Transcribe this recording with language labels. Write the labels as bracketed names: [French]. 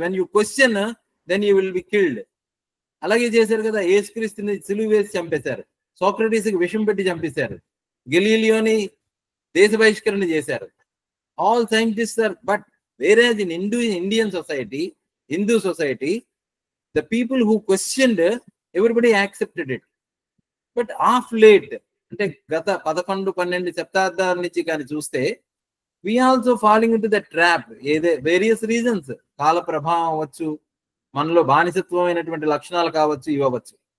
[English] When you question then you will be killed. [Telugu] అలాగే చేశారు కదా, యేసుక్రీస్తుని సిలువ వేసి చంపేశారు, సోక్రటీస్కి విషం పెట్టి చంపేశారు, గెలీలియోని దేశ బహిష్కరణ చేశారు. [English] All scientists are, but whereas in Indian society, Hindu society, the people who questioned, everybody accepted it. But of late, [Telugu] అంటే గత 11-12 శతాబ్దాల నుంచి కానీ చూస్తే [English] we also falling into the trap. [Telugu] Various reasons, కాల ప్రభావం అవ్వచ్చు, మనలో బానిసత్వమైనటువంటి లక్షణాలు కావచ్చు, ఇవ్వచ్చు.